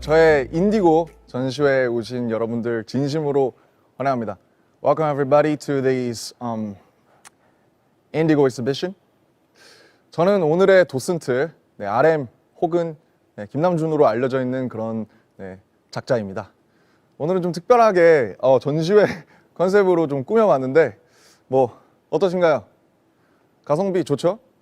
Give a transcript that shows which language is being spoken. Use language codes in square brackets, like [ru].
[ko] 저의 인디고 전시회에 오신 여러분들 진심으로 환영합니다. [en] Welcome everybody to this Indigo exhibition. [ko] 저는 오늘의 도슨트 RM 혹은 김남준으로 알려져 있는 그런 작자입니다. 오늘은 좀 특별하게 전시회 컨셉으로 좀 꾸며봤는데 뭐 어떠신가요? 가성비 좋죠?